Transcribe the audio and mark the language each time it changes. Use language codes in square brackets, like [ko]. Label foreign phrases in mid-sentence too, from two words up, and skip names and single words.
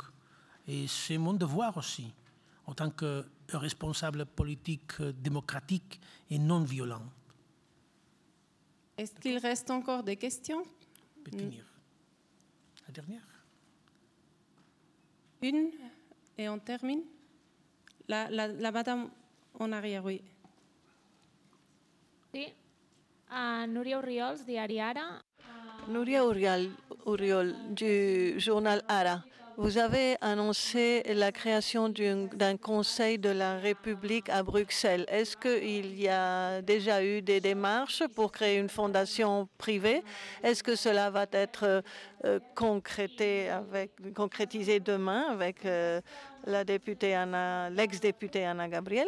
[fr] Et c'est mon devoir aussi, en tant que responsable politique démocratique et non violent. Est-ce qu'il reste encore des questions? On peut finir. La dernière. Une, et on termine. La madame en arrière, oui. [ca] Sí. Núria Oriols, diari Ara. [fr] Núria Oriol du journal Ara. Vous avez annoncé la création d'un conseil de la République à Bruxelles. Est-ce qu'il y a déjà eu des démarches pour créer une fondation privée? Est-ce que cela va être concrétisé demain avec l'ex-députée Anna Gabriel?